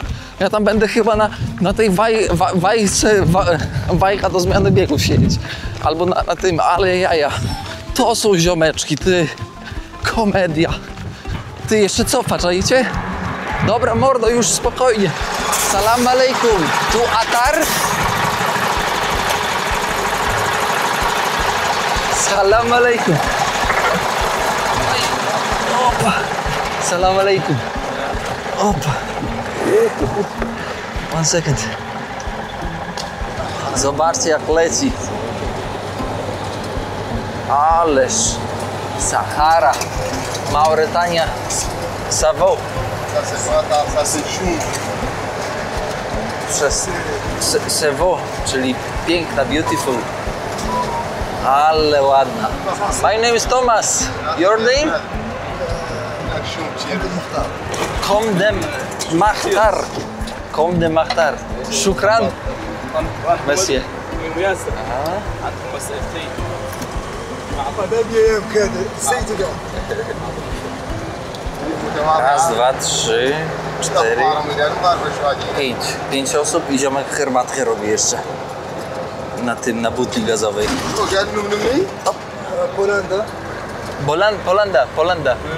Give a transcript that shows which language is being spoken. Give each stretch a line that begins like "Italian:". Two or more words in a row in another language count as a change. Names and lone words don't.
Polish: Ja tam będę chyba na tej wajcha do zmiany biegów siedzieć. Albo na tym, ale jaja. To są ziomeczki, ty. Komedia. Ty jeszcze cofa, czaicie? Dobra, mordo, już spokojnie.
Arabic: Salam alaikum. Tu Atar? Salam alaikum. Opa. Salam alaikum.
English: Opa. One second.
Polish: Zobaczcie jak leci. Ależ Sahara, Mauretania, Savo. Przez Savo, czyli piękna, beautiful. Ale ładna.
English: My name is Thomas. Your name? Komdem Mahtar. Komdem Mahtar. Shukran. Merci.
Polish: Raz, dwa, trzy, cztery, pięć osób i ziomek herbatkę robi jeszcze. Na butli gazowej. Polanda.